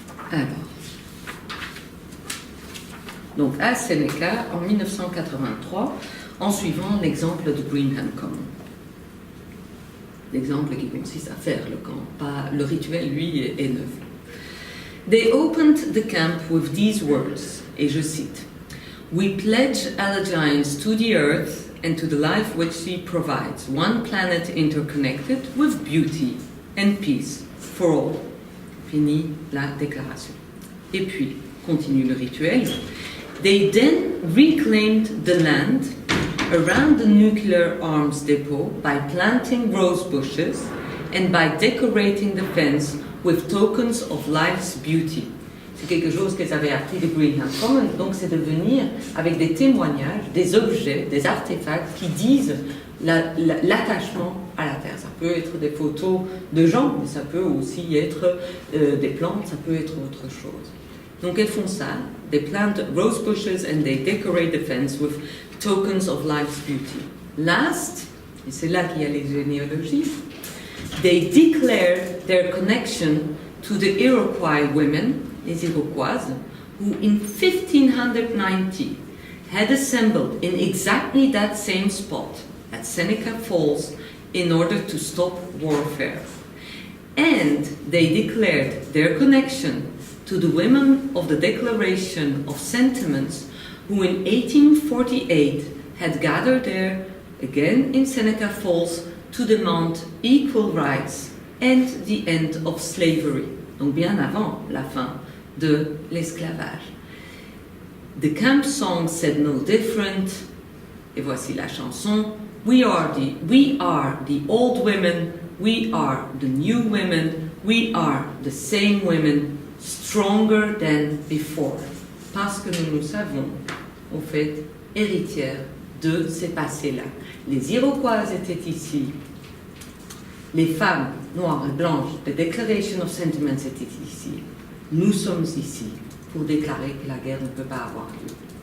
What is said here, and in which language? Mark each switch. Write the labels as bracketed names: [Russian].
[French] Alors, donc à Sénéca en 1983, en suivant l'exemple de Greenham Common. L'exemple qui consiste à faire le camp, pas le rituel, lui, est neuf. [English] They opened the camp with these words, [French] et je cite, [English] "We pledge allegiance to the earth and to the life which she provides, one planet interconnected with beauty and peace for all." [French] Fini la déclaration. Et puis, continue le rituel. [English] They then reclaimed the land around the nuclear arms depot by planting rose bushes and by decorating the fence with tokens of life's beauty. [French] C'est quelque chose qu'elles avaient appris de Greenham Common, donc c'est de venir avec des témoignages, des objets, des artefacts qui disent l'attachement à la terre. Ça peut être des photos de gens, mais ça peut aussi être des plantes, ça peut être autre chose. Donc elles font ça, [English] they plant rose bushes and they decorate the fence with tokens of life's beauty. Last, [French] et c'est là qu'il y a les généalogies, [English] they declare their connection to the Iroquois women, les Iroquoises, who in 1590 had assembled in exactly that same spot at Seneca Falls in order to stop warfare. And they declared their connection to the women of the Declaration of Sentiments who in 1848 had gathered there, again in Seneca Falls, to demand equal rights and the end of slavery. [French] Donc bien avant la fin de l'esclavage. [English] The camp song said no different, [French] et voici la chanson. [English] We are the old women, we are the new women, we are the same women, stronger than before. [French] Parce que nous nous savons, au fait, héritières de ces passés-là. Les Iroquoises étaient ici, les femmes noires et blanches de Declaration of Sentiments étaient ici. Nous sommes ici pour déclarer que la guerre ne peut pas avoir lieu.